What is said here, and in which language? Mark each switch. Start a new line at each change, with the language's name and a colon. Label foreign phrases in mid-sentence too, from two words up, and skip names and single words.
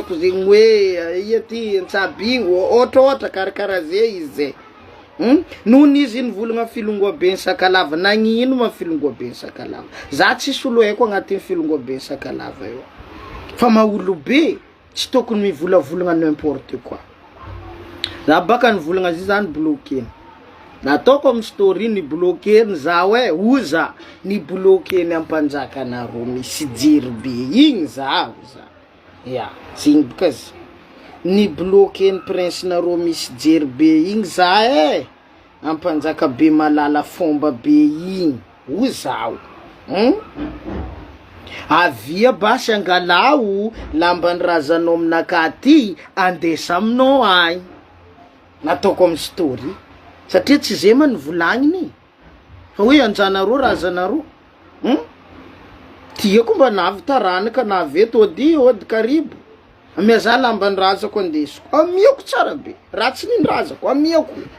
Malagasy: haiko zegny hoe ia ty Antsabingo ohatra karakara zay izy nohon izy iny volagna filongobe Sakalava nagnino ma filongobe Sakalava za tsisy olo haiko agnatin'ny filongobe Sakalava io fa maolobe tsy tokony mivolavolagna
French: n'importe quoi
Malagasy: za baka nivolagna izy zany bloqué nataoko amin'ny story ni bloqué za hoe oza ni bloqué ny ampanjakanareo misy Jerobe igny za ya zigny bakazy ni bloqué ny prince nareo misy Jerobe igny za ampanjaka be malala fomba be igny oza avia basy angalao lamban'ny razanao aminaka ty andesa aminao agny nataoko amin'ny story satria tsy zay man volagniny fa hoe anjanareo razanareo tiako mba navy taranaka naveto ody karibo amiaza lamban'ny razako andesiko amiako tsara be ratsy ny razako amiako